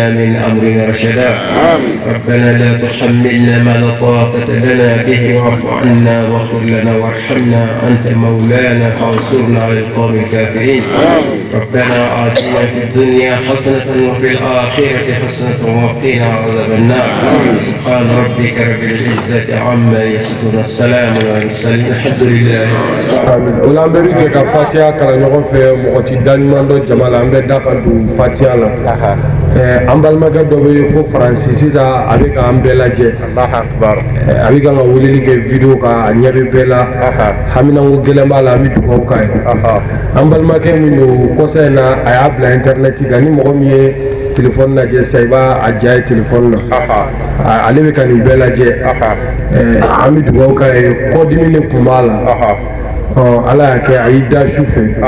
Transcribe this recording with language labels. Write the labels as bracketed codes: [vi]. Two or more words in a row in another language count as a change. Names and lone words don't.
[ar] من أمرنا رشدا ربنا لا تحملنا ما لا طاقة لنا به واعف عنا واغفر لنا وارحمنا أنت مولانا فانصرنا على القوم الكافرين ربنا آتنا في الدنيا حسنة وفي الآخرة حسنة وقنا عذاب النار سبحان ربك رب العزة عما يصفون السلام على المرسلين الحمد لله [bm] amin o la an bɛɛ bɛ jɛ ka fatiya kalan ɲɔgɔn fɛ mɔgɔ ti da ɲuman dɔ jama la an bɛ da ka don fatiya la an balimakɛ dɔ bɛ fo faransi sisan a bɛ k'an bɛɛ lajɛ a bɛ kan ka weleli kɛ video kan a ɲɛ bɛ bɛɛ la haminanko gɛlɛn b'a la an bɛ dugawu k'a ye an balimakɛ min don kɔsa in na a y'a bila internet kan ni mɔgɔ min ye telefɔni lajɛ sisan i b'a ja ye telefɔni na ale bɛ ka nin bɛɛ lajɛ an bɛ dugawu k'a ye kɔdimi de tun b'a la ala y'a kɛ a y'i da su fɛ